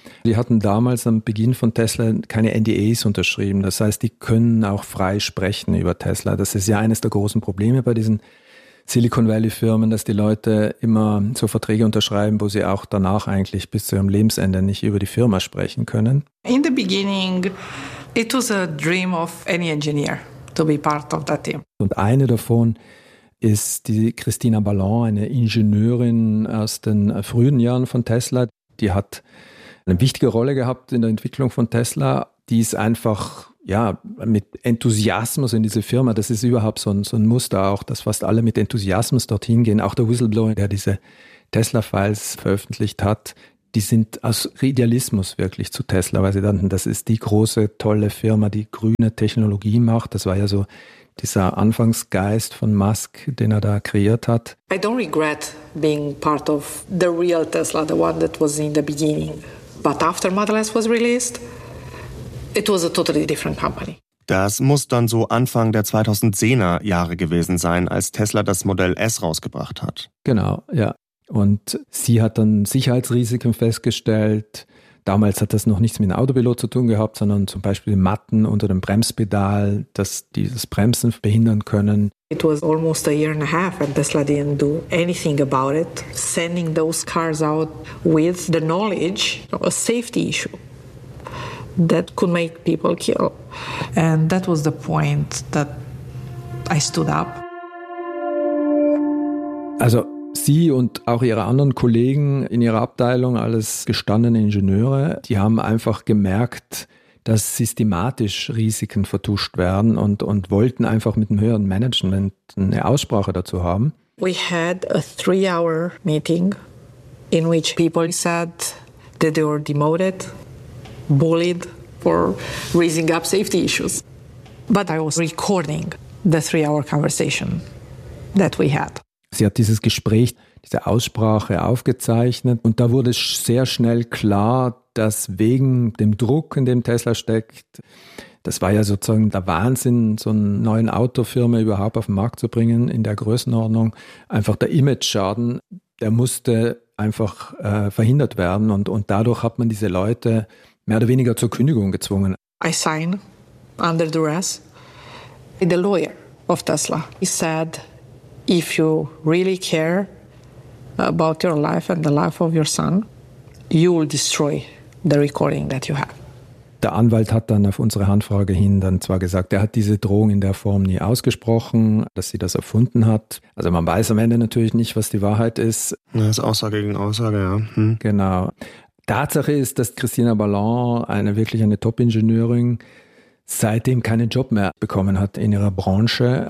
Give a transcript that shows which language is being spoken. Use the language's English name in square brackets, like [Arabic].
[German] Die hatten damals am Beginn von Tesla keine NDAs unterschrieben. Das heißt, die können auch frei sprechen über Tesla. Das ist ja eines der großen Probleme bei diesen Silicon Valley Firmen, dass die Leute immer so Verträge unterschreiben, wo sie auch danach eigentlich bis zu ihrem Lebensende nicht über die Firma sprechen können. [English] In the beginning, it was a dream of any engineer to be part of that team. [German] Und eine davon ist die Christina Ballon, eine Ingenieurin aus den frühen Jahren von Tesla. Die hat eine wichtige Rolle gehabt in der Entwicklung von Tesla. Die ist einfach ja mit Enthusiasmus in diese Firma. Das ist überhaupt so ein Muster auch, dass fast alle mit Enthusiasmus dorthin gehen. Auch der Whistleblower, der diese Tesla-Files veröffentlicht hat, die sind aus Idealismus wirklich zu Tesla, weil sie dachten, das ist die große, tolle Firma, die grüne Technologie macht. Das war ja so dieser Anfangsgeist von Musk, den er da kreiert hat. [English] I don't regret being part of the real Tesla, the one that was in the beginning. But after Model S was released, it was a totally different company. [German] Das muss dann so Anfang der 2010er Jahre gewesen sein, als Tesla das Model S rausgebracht hat. Genau, ja. Und sie hat dann Sicherheitsrisiken festgestellt. Damals hat das noch nichts mit dem Autopilot zu tun gehabt, sondern zum Beispiel Matten unter dem Bremspedal, dass dieses Bremsen behindern können. [English] It was almost a year and a half and Tesla didn't do anything about it, sending those cars out with the knowledge of a safety issue that could make people kill. And that was the point that I stood up. [German] Also sie und auch ihre anderen Kollegen in ihrer Abteilung, alles gestandene Ingenieure, die haben einfach gemerkt, dass systematisch Risiken vertuscht werden und wollten einfach mit dem höheren Management eine Aussprache dazu haben. [English] We had a 3-hour meeting in which people said that they were demoted, bullied for raising up safety issues. But I was recording the 3-hour conversation that we had. [German] Sie hat dieses Gespräch, diese Aussprache aufgezeichnet und da wurde sehr schnell klar, dass wegen dem Druck, in dem Tesla steckt, das war ja sozusagen der Wahnsinn, so einen neuen Autofirma überhaupt auf den Markt zu bringen in der Größenordnung, einfach der Image-Schaden, der musste einfach verhindert werden und dadurch hat man diese Leute mehr oder weniger zur Kündigung gezwungen. [English] I signed under duress with the lawyer of Tesla. He said, if you really care about your life and the life of your son, you will destroy the recording that you have. [German] Der Anwalt hat dann auf unsere Handfrage hin dann zwar gesagt, er hat diese Drohung in der Form nie ausgesprochen, dass sie das erfunden hat. Also man weiß am Ende natürlich nicht, was die Wahrheit ist. Das ist Aussage gegen Aussage, ja. Genau. Tatsache ist, dass Christina Ballon, wirklich eine Top-Ingenieurin, seitdem keinen Job mehr bekommen hat in ihrer Branche.